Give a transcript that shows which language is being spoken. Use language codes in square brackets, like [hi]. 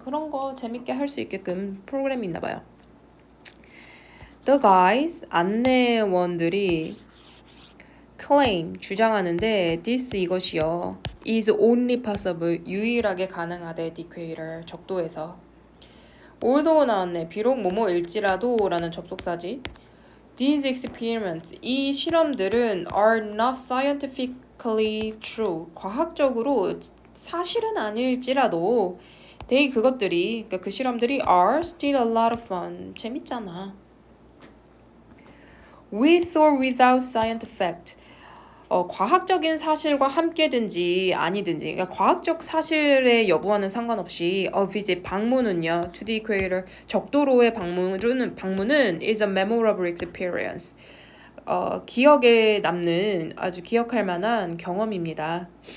[ko] 그런 거 재밌게 할 수 있게끔 프로그램이 있나 봐요. [en] The guys [ko] 안내원들이 claim 주장하는데 this 이것이요 [en] is only possible [ko] 유일하게 가능하대 equator 적도에서 although 나왔네 비록 뭐뭐일지라도 라는 접속사지. [en] These experiments [ko] 이 실험들은 [en] are not scientifically true [ko] 과학적으로 사실은 아닐지라도 [en] they [ko] 그것들이 그러니까 그 실험들이 [en] are still a lot of fun [ko] 재밌잖아. [en] With or without scientific fact [ko] 과학적인 사실과 함께든지 아니든지 그러니까 과학적 사실의 여부와는 상관없이 visit 방문은요 [en] to the equator [ko] 적도로의 방문은 [en] is a memorable experience [ko] 기억에 남는 아주 기억할 만한 경험입니다.